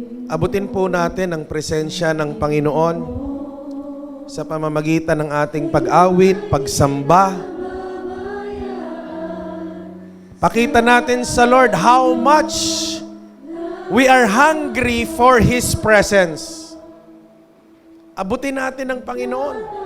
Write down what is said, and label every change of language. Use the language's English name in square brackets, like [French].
[Filipino] Abutin po natin ang presensya ng Panginoon sa pamamagitan ng ating pag-awit, pagsamba. Pakita natin sa [English] Lord how much we are hungry for His presence. [Filipino] Abutin natin ang Panginoon.